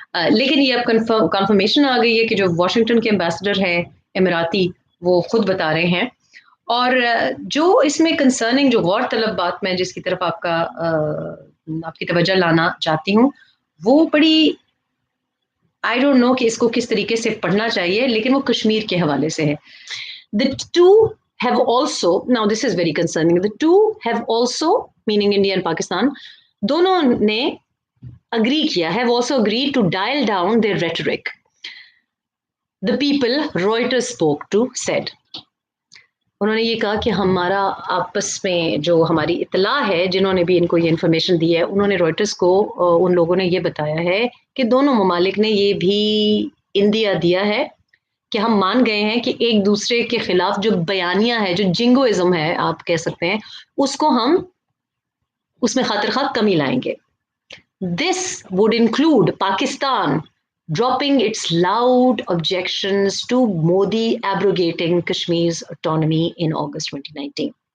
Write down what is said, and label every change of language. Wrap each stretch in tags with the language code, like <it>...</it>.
<ur>لیکن یہ اب کنفرمیشن آ گئی ہے کہ جو واشنگٹن کے امبیسڈر ہیں اماراتی، وہ خود بتا رہے ہیں. اور جو اس میں کنسرننگ جو غور طلب بات میں جس کی طرف آپ کی توجہ لانا چاہتی ہوں، وہ بڑی آئی ڈونٹ نو کہ اس کو کس طریقے سے پڑھنا چاہیے، لیکن وہ کشمیر کے حوالے سے ہے.</ur> <en>The two have also, now this is very concerning, the two have also, meaning India and Pakistan,</en> <ur>دونوں نے</ur> <en>agree</en> <ur>کیا،</ur> <en>have also agreed to dial down their rhetoric. The people Reuters spoke to said.</en> <ur>انہوں نے یہ کہا کہ ہمارا آپس میں جو ہماری اطلاع ہے، جنہوں نے بھی ان کو یہ انفارمیشن دی ہے، انہوں نے رائٹرز کو ان لوگوں نے یہ بتایا ہے کہ دونوں ممالک نے یہ بھی اندیا دیا ہے کہ ہم مان گئے ہیں کہ ایک دوسرے کے خلاف جو بیانیہ ہے، جو جنگوازم ہے آپ کہہ سکتے ہیں، اس کو ہم اس میں خاطر خواہ کمی لائیں گے.</ur> <en>This would include Pakistan dropping its loud objections to Modi abrogating Kashmir's autonomy in August 2019.</en>